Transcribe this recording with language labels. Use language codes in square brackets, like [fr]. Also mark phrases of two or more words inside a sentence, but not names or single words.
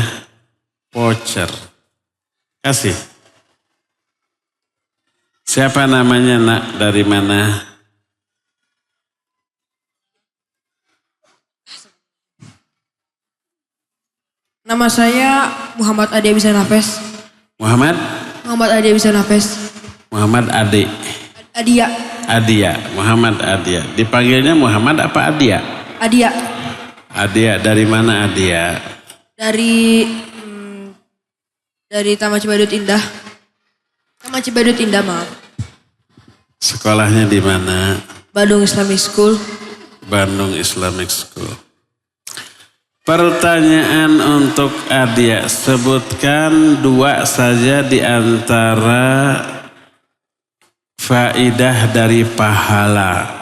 [id] Voucher. Kasih. Siapa namanya nak? Dari mana? Nama saya Muhammad Ade Bisa Nafes. Muhammad Ade Bisa Nafes. Muhammad Ade. Adia. Adia. Muhammad Adia. Dipanggilnya Muhammad apa Adia? Adia. Adia. Dari mana Adia? Dari Taman Cibadut Indah. Taman Cibadut Indah, maaf. Sekolahnya di mana? Bandung Islamic School. Bandung Islamic School. Pertanyaan untuk Adia, sebutkan 2 saja di antara faidah dari pahala.